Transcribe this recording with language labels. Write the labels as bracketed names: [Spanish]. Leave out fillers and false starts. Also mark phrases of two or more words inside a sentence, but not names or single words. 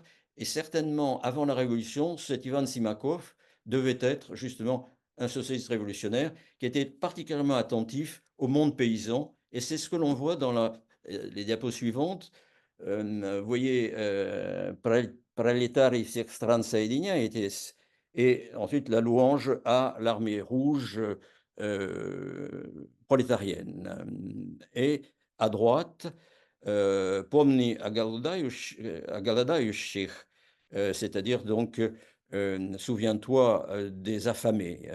[French] Et certainement, avant la Révolution, cet Ivan Simakov devait être justement un socialiste révolutionnaire qui était particulièrement attentif au monde paysan. Et c'est ce que l'on voit dans les diapos suivantes. Vous voyez, [Russian] Пролетарии всех стран соединяйтесь, [French] et ensuite la louange à l'armée rouge prolétarienne. Et à droite, [Russian] Помни голодающих, [French] c'est-à-dire donc souviens-toi des affamés.